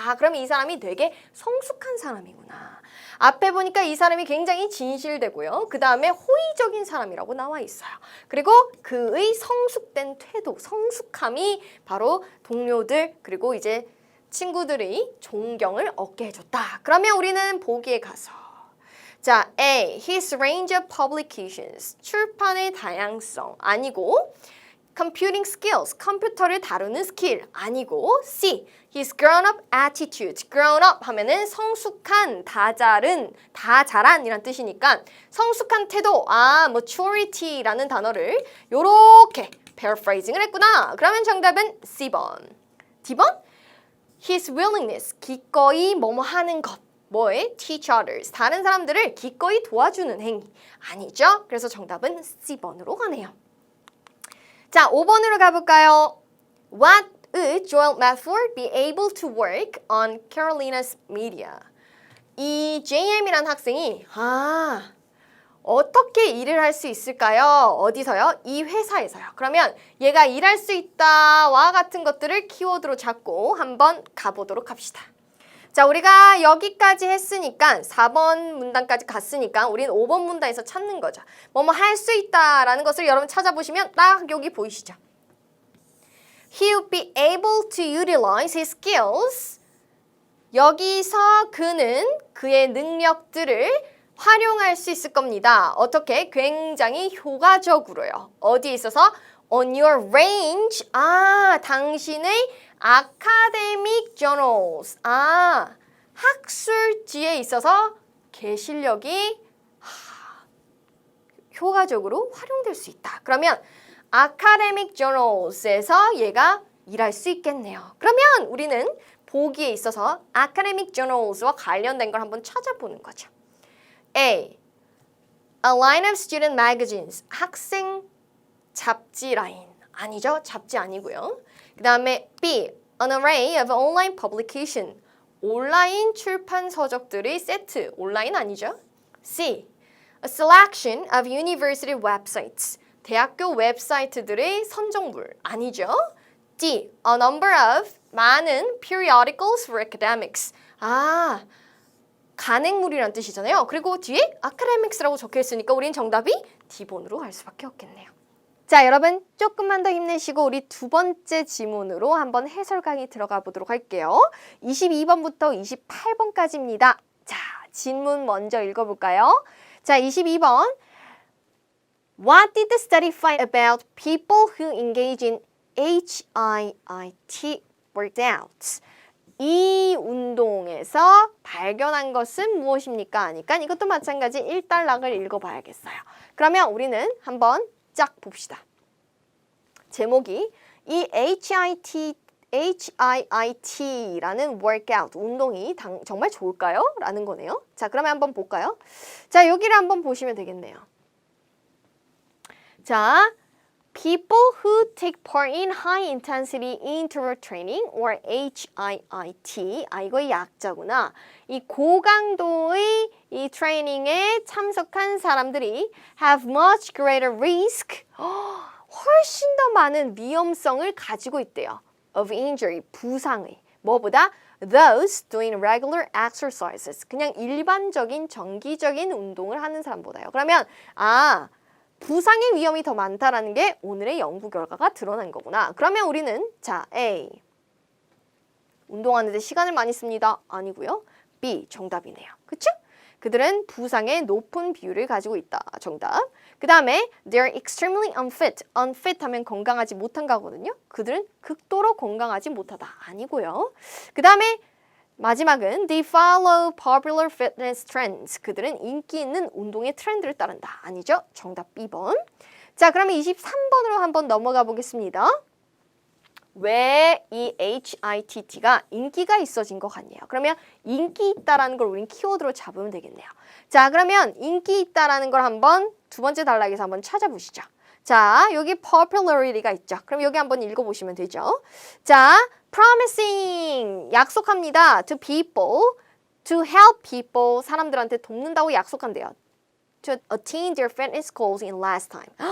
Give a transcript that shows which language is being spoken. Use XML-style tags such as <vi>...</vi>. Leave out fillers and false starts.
<ko>그럼 이 사람이 되게 성숙한 사람이구나. 앞에 보니까 이 사람이 굉장히 진실되고요. 그 다음에 호의적인 사람이라고 나와 있어요. 그리고 그의 성숙된 태도, 성숙함이 바로 동료들 그리고 이제 친구들의 존경을 얻게 해줬다. 그러면 우리는 보기에 가서 자, A.</ko> <en>His range of publications.</en> <ko>출판의 다양성.</ko> <en>아니고 computing skills.</en> <ko>컴퓨터를 다루는 스킬. 아니고 C.</ko> <en>His grown-up attitude.</en> <ko>grown-up 하면은 성숙한, 다 잘한 이란 뜻이니까 성숙한 태도. maturity라는 단어를 요렇게 paraphrasing을 했구나. 그러면 정답은 C번. D번?</ko> <en>His willingness.</en> <ko>기꺼이 뭐뭐 하는 것. 뭐에?</ko> <en>teach others.</en> <ko>다른 사람들을 기꺼이 도와주는 행위. 아니죠? 그래서 정답은 C번으로 가네요. 자, 5번으로 가볼까요?</ko> <en>What would Joel Medford be able to work on Carolina's media?</en> <ko>이 JM이라는 학생이 어떻게 일을 할 수 있을까요? 어디서요? 이 회사에서요. 그러면 얘가 일할 수 있다와 같은 것들을 키워드로 잡고 한번 가보도록 합시다. 자, 우리가 여기까지 했으니까 4번 문단까지 갔으니까 우리는 5번 문단에서 찾는 거죠. 뭐뭐 할 수 있다라는 것을 여러분 찾아보시면 딱 여기 보이시죠?</ko> <en>He would be able to utilize his skills.</en> <ko>여기서 그는 그의 능력들을 활용할 수 있을 겁니다. 어떻게? 굉장히 효과적으로요. 어디에 있어서?</ko> <en>On your range. 당신의 academic journals.</en> <ko>학술지에 있어서 개 실력이 효과적으로 활용될 수 있다. 그러면 academic journals에서 얘가 일할 수 있겠네요. 그러면 우리는 보기에 있어서 academic journals와 관련된 걸 한번 찾아보는 거죠.</ko> <en>A. A line of student magazines.</en> <ko>학생 잡지 라인. 아니죠? 잡지 아니고요. 그 다음에 B.</ko> <en>An array of online publication.</en> <ko>온라인 출판 서적들의 세트. 온라인 아니죠? C.</ko> <en>A selection of university websites.</en> <ko>대학교 웹사이트들의 선정물.</ko> <en>아니죠? D. A number of. 많은 periodicals for academics.</en> <ko>간행물이란 뜻이잖아요. 그리고 뒤에 academics라고 적혀 있으니까 우린 정답이 D번으로 갈 수밖에 없겠네요. 자, 여러분 조금만 더 힘내시고 우리 두 번째 지문으로 한번 해설 강의 들어가 보도록 할게요. 22번부터 28번까지입니다. 자, 지문 먼저 읽어볼까요? 자, 22번.</ko> <en>What did the study find about people who engage in HIIT workouts?</en> <ko>이 운동에서 발견한 것은 무엇입니까? 하니까 이것도 마찬가지 1단락을 읽어봐야겠어요. 그러면 우리는 한번 쫙 봅시다. 제목이 이 HIIT라는 workout, 운동이 정말 좋을까요? 라는 거네요. 자, 그러면 한번 볼까요? 자, 여기를 한번 보시면 되겠네요.</ko> <en>자, people who take part in high intensity interval training or HIIT.</en> <ko>이거 약자구나. 이 고강도의 이 트레이닝에 참석한 사람들이</ko> <en>have much greater risk.</en> <ko>훨씬 더 많은 위험성을 가지고 있대요.</ko> <en>of injury, 부상의.</en> <ko>뭐보다?</ko> <en>those doing regular exercises.</en> <ko>그냥 일반적인 정기적인 운동을 하는 사람보다요. 그러면 부상의 위험이 더 많다라는 게 오늘의 연구 결과가 드러난 거구나. 그러면 우리는 자, A. 운동하는데 시간을 많이 씁니다. 아니고요. B. 정답이네요. 그쵸? 그들은 부상의 높은 비율을 가지고 있다. 정답. 그 다음에</ko> <en>they're extremely unfit.</en> <ko>unfit 하면 건강하지 못한 거거든요. 그들은 극도로 건강하지 못하다. 아니고요. 그 다음에 마지막은</ko> <en>they follow popular fitness trends.</en> <ko>그들은 인기 있는 운동의 트렌드를 따른다. 아니죠? 정답 B번. 자, 그러면 23번으로 한번 넘어가 보겠습니다. 왜 이 HITT가 인기가 있어진 것 같네요. 그러면 인기 있다라는 걸 우린 키워드로 잡으면 되겠네요. 자, 그러면 인기 있다라는 걸 한번 두 번째 단락에서 한번 찾아보시죠. 자, 여기 popularity가 있죠. 그럼 여기 한번 읽어보시면 되죠. 자, promising 약속합니다.</ko> <en>to people, to help people</en> <ko>사람들한테 돕는다고 약속한대요.</ko> <en>to attain their fitness goals in less time.</en>